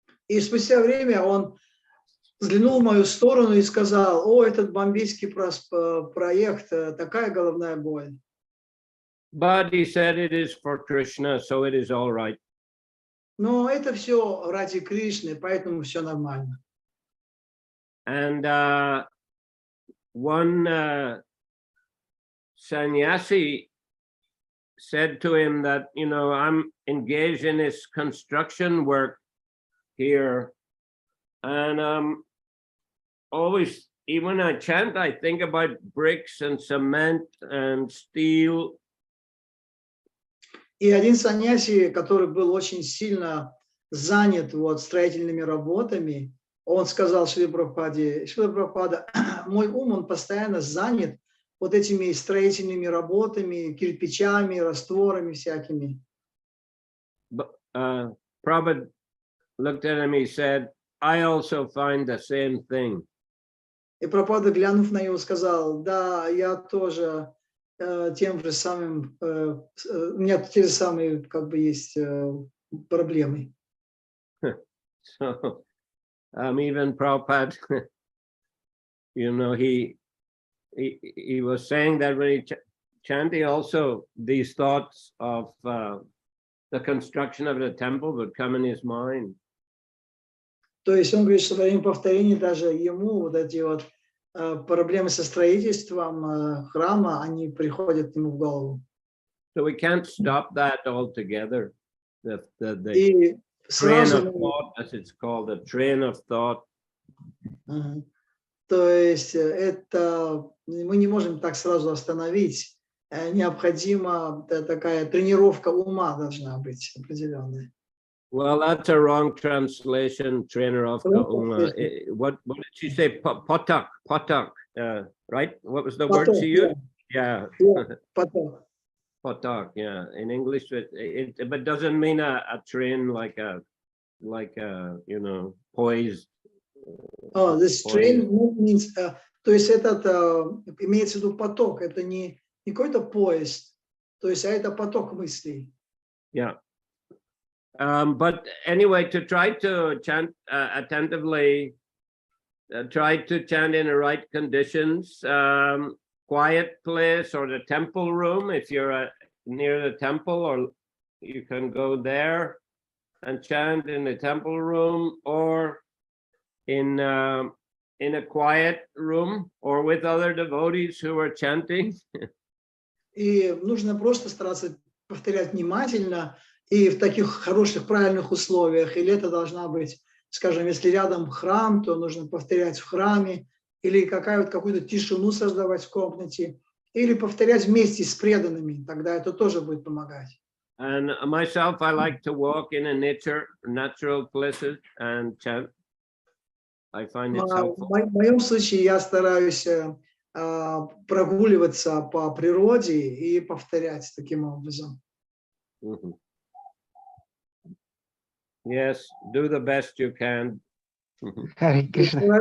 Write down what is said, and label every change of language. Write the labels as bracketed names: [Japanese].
[Russian] И спустя время он взглянул в мою сторону и сказал: о, этот бомбейский проект, такая головная боль. [English] But he said it is for Krishna, so it is all right. [Russian] Но это все ради Кришны, поэтому все нормально. [English] And one sannyasi said to him that, you know, I'm engaged in this construction work here, and always, even when I chant, I think about bricks and cement and steel. [Russian] И один саньяси, который был очень сильно занят вот строительными работами, он сказал Шриле Прабхупаде: Шрила Прабхупада, мой ум, он постоянно занят вот этими строительными работами, кирпичами, растворами всякими. [English] Prabhupada looked at him, he said, I also find the same thing. [Russian] И Прабхупада, глянув на него, сказал: да, я тоже тем же самым, у меня те же самые как бы есть проблемы. [English] So even Prabhupada, you know, he was saying that when he chanting, also these thoughts of the construction of the temple would come in his mind. [Russian] То есть он говорит, что во время повторения даже ему вот эти вот проблемы со строительством храма, они приходят ему в голову. [English] So we can't stop that altogether. The [Russian] И [English] train [Russian] сразу, [English] of thought, as it's called, the train of thought. [Russian] то есть это мы не можем так сразу остановить. Необходима такая тренировка ума должна быть определенная. [English] Well, that's a wrong translation, trainer of the Uma. What did she say? Potak, right? What was the word she used? Yeah. [Russian] Поток. [English] Potak, yeah. In English, but doesn't mean a train like a you know, poised. Oh, this train means, [Russian] то есть этот имеется в виду поток, это не какой-то поезд, то есть это поток мыслей. [English] Yeah. But anyway, to try to chant attentively, try to chant in the right conditions, quiet place or the temple room. If you're near the temple, or you can go there and chant in the temple room, or in a quiet room, or with other devotees who are chanting. [Russian] И нужно просто стараться повторять внимательно и в таких хороших, правильных условиях. Или это должна быть скажем, если рядом храм, то нужно повторять в храме, или какую-то тишину создавать в комнате, или повторять вместе с преданными, тогда это тоже будет помогать. [English] And myself, I like to walk in a natural places and chant. I find it helpful. [Russian] В моем случае я стараюсь прогуливаться по природе и повторять таким образом. Mhm. [English] Yes, do the best you can. [Russian] Харе Кришна.